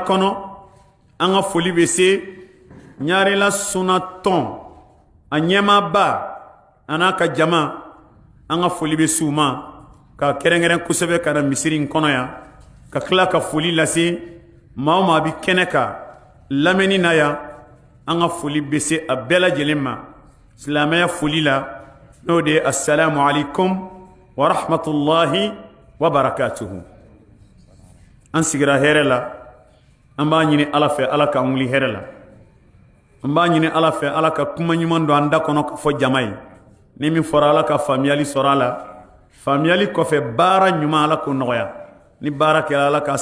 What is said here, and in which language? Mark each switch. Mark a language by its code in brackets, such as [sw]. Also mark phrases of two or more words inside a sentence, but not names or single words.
[bm] kɔnɔ an ka foli bɛ se ɲarela sunatɔn a ɲɛmaaba a n'a ka jama an ka foli bɛ se u ma k'a kɛrɛnkɛrɛn kosɛbɛ ka na misiri in kɔnɔ yan ka tila ka foli lase maa o maa bɛ kɛnɛ kan lamɛnni na yan an ka foli bɛ se a bɛɛ lajɛlen ma silamɛya foli la n'o de ye [ar] السلام عليكم ورحمة الله وبركاته [bm] an sigira hɛrɛ la an b'a ɲini ala fɛ ala k'an wuli hɛrɛ la an b'a ɲini ala fɛ ala ka kuma ɲuman don an da kɔnɔ ka fɔ jama ye ni min fɔra ala ka faamuyali sɔrɔ a la faamuyali kɔfɛ baara ɲuman ala k'o nɔgɔya ni baara kɛra ala k'a